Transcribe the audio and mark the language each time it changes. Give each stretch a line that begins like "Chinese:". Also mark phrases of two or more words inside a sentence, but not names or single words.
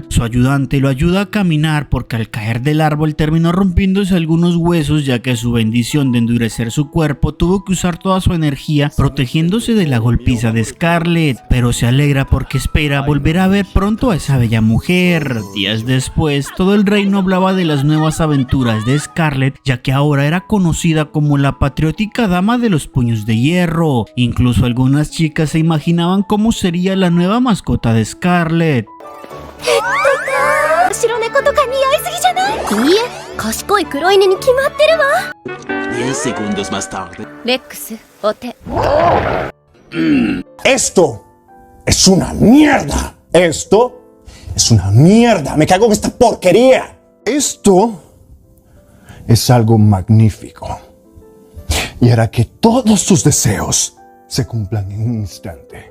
Spanish: Su ayudante lo ayuda a caminar porque al caer del árbol terminó rompiéndose algunos huesos, ya que su bendición de endurecer su cuerpo tuvo que usar toda su energía protegiéndose de la golpiza de Scarlett, pero se alegra porque espera volver a ver pronto a esa bella mujer. Días después, todo el reino hablaba de las nuevas aventuras de Scarlett, ya que ahora era conocida como la patriótica dama de los puños de hierro. Incluso algunas chicas se imaginaban cómo sería la nueva mascota de Scarlett.
Japanese: 白猫とか似合いすぎじゃない？いいえ、賢い黒犬に決まってるわ。
Spanish: 10 segundos más tarde.
Japanese: レックス、お手。
Spanish: Esto es una mierda. Esto es una mierda. Me cago en esta porquería. Esto es algo magnífico. Y hará que todos tus deseos se cumplan en un instante.